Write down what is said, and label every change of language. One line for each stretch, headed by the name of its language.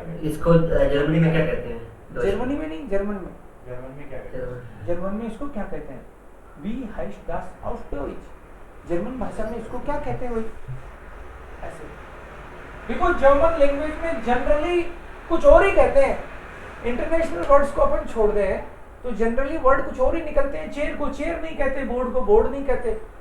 Hindi: इसको जर्मनी में क्या कहते हैं? जर्मनी में नहीं, जर्मन में। जर्मन में क्या कहते हैं? जर्मन में इसको क्या कहते हैं?
German: Wie heißt das auf Deutsch?
Hindi: German भाषा में इसको क्या कहते हैं? वही ऐसे। बिकॉज जर्मन लैंग्वेज में जनरली कुछ और ही कहते हैं। इंटरनेशनल वर्ड्स को अपन छोड़ दे तो जनरली वर्ड कुछ और ही निकलते हैं। चेयर को चेयर नहीं कहते, बोर्ड को बोर्ड नहीं कहते।